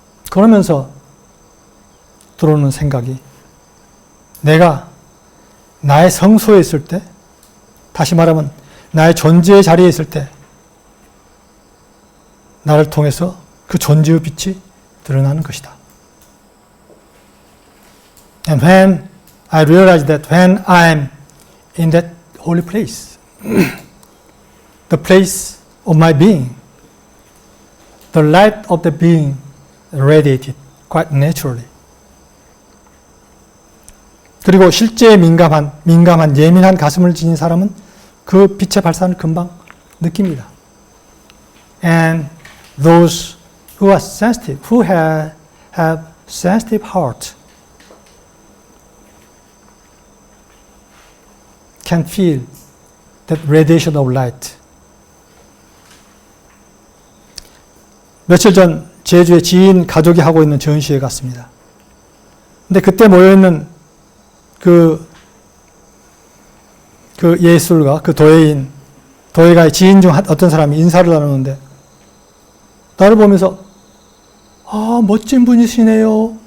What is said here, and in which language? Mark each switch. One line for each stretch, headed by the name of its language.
Korean: 그러면서 들어오는 생각이 내가 나의 성소에 있을 때, 다시 말하면 나의 존재의 자리에 있을 때 나를 통해서 그 존재의 빛이 드러나는 것이다.
English: And when I realized that when I'm in that holy place, the place of my being, the light of the being radiated quite naturally.
Korean: 그리고 실제에 민감한 예민한 가슴을 지닌 사람은 그 빛의 발산을 금방 느낍니다.
English: And those who are sensitive, who have sensitive heart, can feel that radiation of light.
Korean: 며칠 전 제주에 지인 가족이 하고 있는 전시회 갔습니다. 근데 그때 모여있는 그 예술가, 그 도예가의 지인 중 어떤 사람이 인사를 나누는데 나를 보면서 아, 멋진 분이시네요.